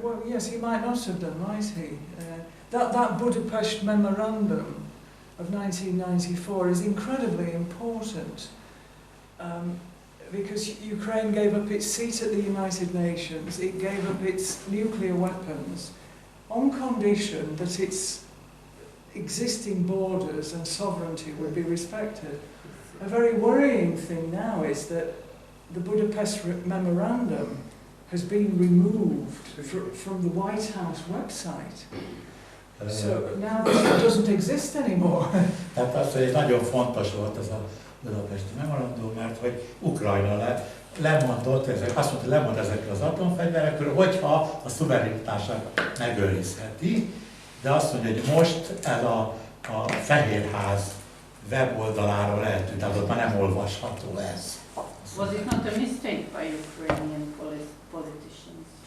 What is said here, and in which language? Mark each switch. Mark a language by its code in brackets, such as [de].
[en] Well, yes, he might not have done, might he? That Budapest Memorandum of 1994 is incredibly important because Ukraine gave up its seat at the United Nations, it gave up its nuclear weapons on condition that its existing borders and sovereignty would be respected. A very worrying thing now is that the Budapest Memorandum has been removed from the White House website. So now it doesn't exist anymore. [hu] Tehát az, hogy nagyon fontos volt ez a budapesti memorandum, mert hogy Ukrajna lemondott, azt mondta, lemond ezekről az atomfegyverekről, hogyha a szuverenitását megőrizheti, de azt mondja, hogy most ez a Fehérház weboldaláról lehet, tehát ott már nem olvasható ez. [en] Was it not a mistake by Ukrainian politicians?